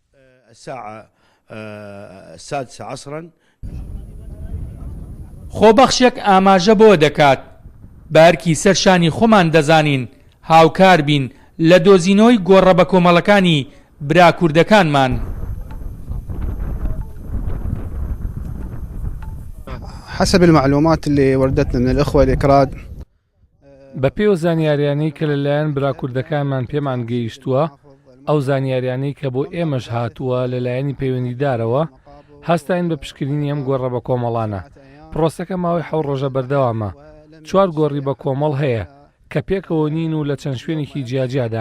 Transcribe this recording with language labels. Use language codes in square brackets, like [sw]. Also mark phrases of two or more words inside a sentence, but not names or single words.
[ckb] خۆبەخشێک ئاماژە بۆ دەکات بارکی سەرشانی خۆمان دەزانین هاوکار بین لە دۆزینەوەی گۆڕە بە کۆمەڵەکانی برا کوردەکانمان. [ar] حسب المعلومات اللي وردتنا من الأخوة الإكراد [ckb] بەپێو زانیاریانەی کە لەلایەن برا کوردەکانمان پێمان گەیشتووە، ئەو زانیاریانەی کە بۆ ئێمەش هاتووە لەلایەنی پەیوەندیدارەوە هەستاین بە پشکنینی ئەم گۆڕە بە کۆمەڵانە. پرۆسەکە ماوەی 7 ڕۆژە بەردەوامە. 4 گۆڕی بە کۆمەڵ هەیە کە پێکەوە نین و لە چەند شوێنێکی جیاجیادان.